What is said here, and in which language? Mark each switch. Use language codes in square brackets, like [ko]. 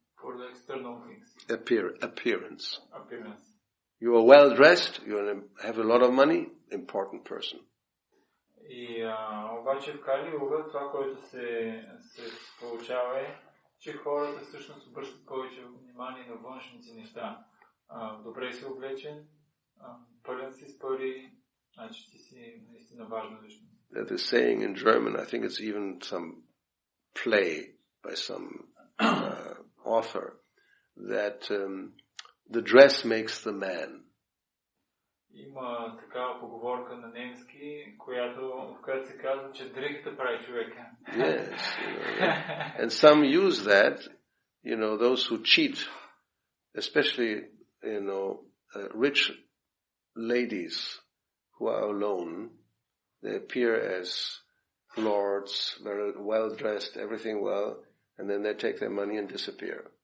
[en] For the external things. Appearance. Appearance. You are well dressed, you have a lot of money, important person. [bg] И обаче в Кали Юга това, което се получава е, че хората всъщност обръщат повече внимание на външните неща. Добре си облечен, пълен си с пари, значи ти си наистина важна личност. [en] There's a saying in German, I think it's even some play by some author, that the dress makes the man. [bg] Има такава поговорка на немски, в която се казва, че дрехата прави човека. [en] Yes, and some use that, those who cheat, especially, rich ladies who are alone, they appear as lords, very well dressed, everything well, and then they take their money and disappear.